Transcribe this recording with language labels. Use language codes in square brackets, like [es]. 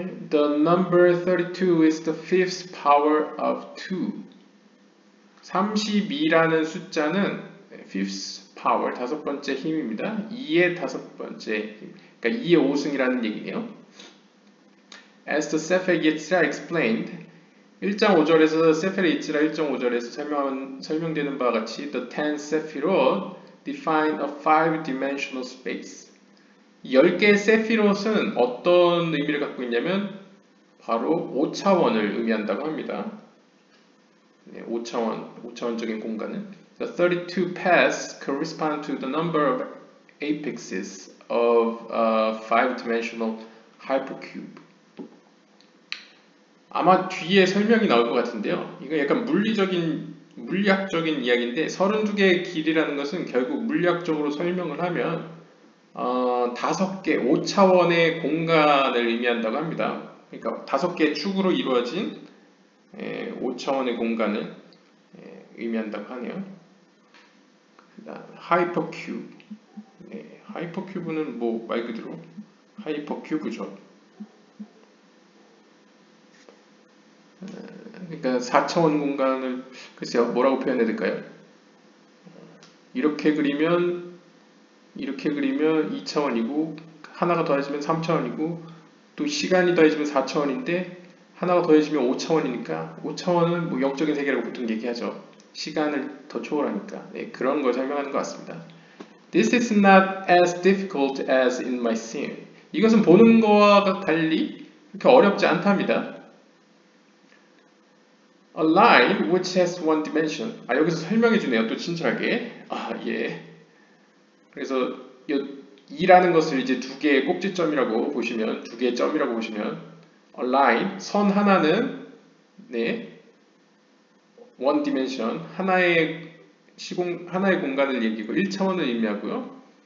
[en] The number 32 is the fifth power of 2. [ko] 32라는 숫자는 [en] fifth power, [ko] 다섯 번째 힘입니다. 2의 다섯 번째 힘, 그러니까 2의 5승이라는 얘기네요. [en] As the Sefer Yetzirah explained, [ko] 1장 5절에서 세페르 이츠라 1장 5절에서 설명되는 바와 같이 [en] the 10 Sephirot define a five-dimensional space. [ko] 10개의 세피롯은 어떤 의미를 갖고 있냐면 바로 5차원을 의미한다고 합니다. 네, 5차원적인 공간은 [en] The 32 paths correspond to the number of apexes of a five-dimensional hypercube. [ko] 아마 뒤에 설명이 나올 것 같은데요. 이거 약간 물리학적인 이야기인데 32개의 길이라는 것은 결국 물리학적으로 설명을 하면 5개, 5차원의 공간을 의미한다고 합니다. 그러니까 5개의 축으로 이루어진 5차원의 공간을 의미한다고 하네요. 하이퍼큐브. 네, 하이퍼큐브는 뭐 말 그대로 하이퍼큐브죠. 그러니까 4차원 공간을 글쎄요, 뭐라고 표현해야 될까요? 이렇게 그리면 2차원이고 하나가 더해지면 3차원이고 또 시간이 더해지면 4차원인데 하나가 더해지면 5차원이니까 5차원은 뭐 영적인 세계라고 보통 얘기하죠. 시간을 더 초월하니까. 네, 그런 걸 설명하는 것 같습니다. [en] This is not as difficult as in my sin. [ko] 이것은 보는 거와 달리 그렇게 어렵지 않답니다. [en] A line which has one dimension. [ko] 여기서 설명해 주네요. 또 친절하게. 예. 그래서 2라는 것을 이제 두 개의 꼭지점이라고 보시면, 두 개의 점이라고 보시면, [en] a line, [ko] 선 하나는, 네, [en] one dimension, [ko] 하나의 공간을 얘기고 1차원을 의미하고요.